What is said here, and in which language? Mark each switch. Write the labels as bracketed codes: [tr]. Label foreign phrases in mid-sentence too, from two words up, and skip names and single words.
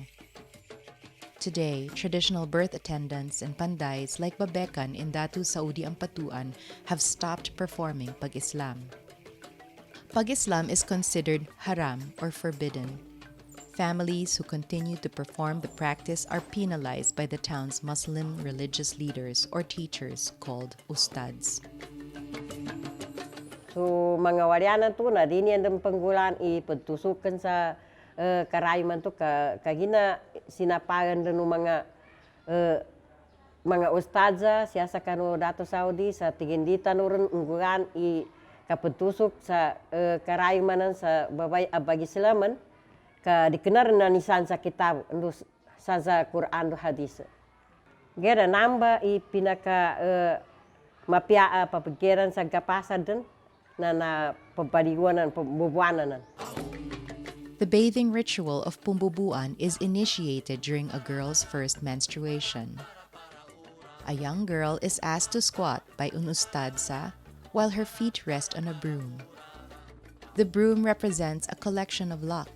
[en] Today, traditional birth attendants and pandays like Babekan in Datu Saudi Ampatuan have stopped performing Pag-Islam. Pag-Islam is considered haram or forbidden. Families who continue to perform the practice are penalized by the town's Muslim religious leaders or teachers called ustads. [mdh] So mga waryanan to na din yan ng panggulan ipagtusukan sa karayman to kagina sinapagan rin ng mga ustadza siya sa kano dato Saudi sa tigindita no rin unggulan kapagtusok sa karaymanan sa babay abagi silaman ka dikenar na nisan sa kitab san sa Quran do hadis. Gera namba pinaka mapia papikiran sa kapasan din na pagpaliguanan, pambubuanan. [en] The bathing ritual of pumbubuan is initiated during a girl's first menstruation. A young girl is asked to squat by un ustadza while her feet rest on a broom. The broom represents a collection of luck.